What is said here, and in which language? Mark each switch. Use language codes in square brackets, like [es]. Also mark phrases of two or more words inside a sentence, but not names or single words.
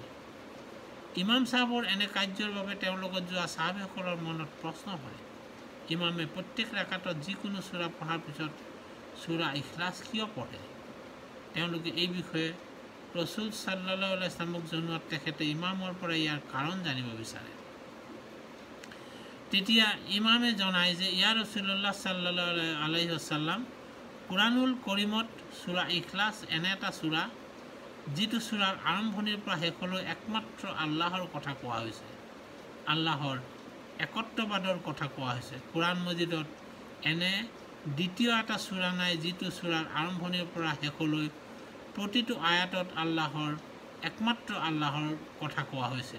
[as] ইমাম সাহেবৰ এনে কাৰ্যৰ বাবে তেওঁৰ লগত যোৱা সাহাবীসকলৰ মনত প্ৰশ্ন হয়, ইমামে প্ৰত্যেক ৰাকাতত যিকোনো সূৰা পঢ়াৰ পিছত সূৰা ইখলাছ কিয় পঢ়ে? তেওঁলোকে এই বিষয়ে ৰসুল [ar] صلى الله عليه وسلم [as] জনোৱাত তেখেতে ইমামৰ পৰা ইয়াৰ কাৰণ জানিব বিচাৰে। তেতিয়া ইমামে জনায় যে [ar] يا رسول الله صلى الله عليه وسلم, [as] কোৰাণুল কৰিমত সূৰা ইখলাছ এনে এটা সূৰা যিটো সূৰাৰ আৰম্ভণিৰ পৰা শেষলৈ একমাত্ৰ আল্লাহৰ কথা কোৱা হৈছে, আল্লাহৰ একত্ববাদৰ কথা কোৱা হৈছে। কোৰাণ মজিদত এনে দ্বিতীয় এটা সূৰা নাই যিটো সূৰাৰ আৰম্ভণিৰ পৰা শেষলৈ প্ৰতিটো আয়াতত একমাত্ৰ আল্লাহৰ কথা কোৱা হৈছে।